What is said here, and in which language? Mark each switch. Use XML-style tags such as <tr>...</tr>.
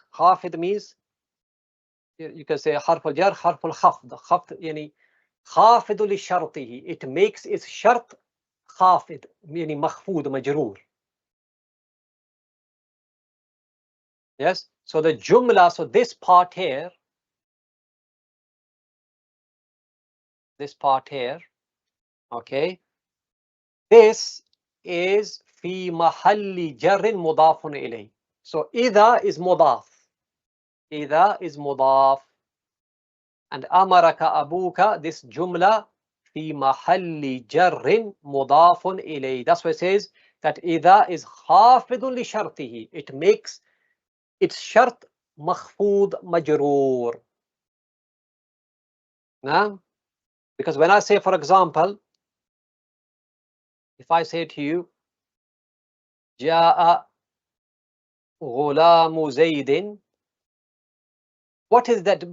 <ar>خافض</ar> <en>means, you can say</en> <ar>حرف الجر حرف الخفض. خفض يعني خافض لشرطه.</ar> <en>It makes its</en> <ar>شرط خافض يعني مخفوض مجرور.</ar> <en>Yes. So the jumla, so this part here, okay, this is</en> <ar>في محل جر مضاف إليه.</ar> <en>So إذا is مضاف. إذا is مضاف.</en> <ar>And أمرك أبوك,</ar> <en>this jumla</en> <ar>في محل جر مضاف إليه.</ar> <en>That's why it says that إذا is</en> <ar>خافض لشرطه.</ar> <en>It makes its شرط</en> <ar>مخفوض مجرور.</ar> <en>Nah? Because when I say, for example, if I say to you,</en> <ar>جاء غلام زيد,</ar> <en>what is that?</en>